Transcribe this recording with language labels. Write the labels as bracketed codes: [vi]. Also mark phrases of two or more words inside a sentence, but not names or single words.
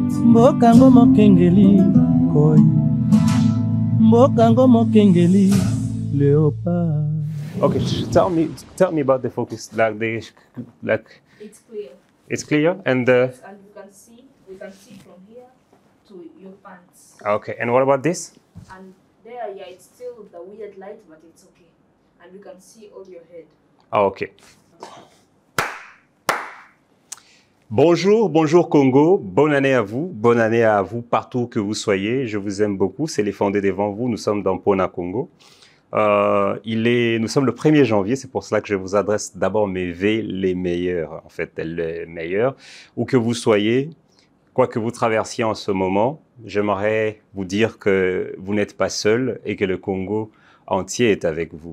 [ln] Mbokango mokengeli koi, mbokango mokengeli leopard. [en] Okay, tell me about the focus. It's clear. It's clear, and and we can see from here to your pants. Okay, and what about this? And there, yeah, it's still the weird light, but it's okay, and we can see all your head. Okay. [fr] Bonjour, bonjour Congo, bonne année à vous partout que vous soyez, je vous aime beaucoup, c'est les fondés devant vous, nous sommes dans Pona Congo. Nous sommes le 1er janvier, c'est pour cela que je vous adresse d'abord mes vœux les meilleurs, en fait, les meilleurs, où que vous soyez, quoi que vous traversiez en ce moment, j'aimerais vous dire que vous n'êtes pas seul et que le Congo entier est avec vous.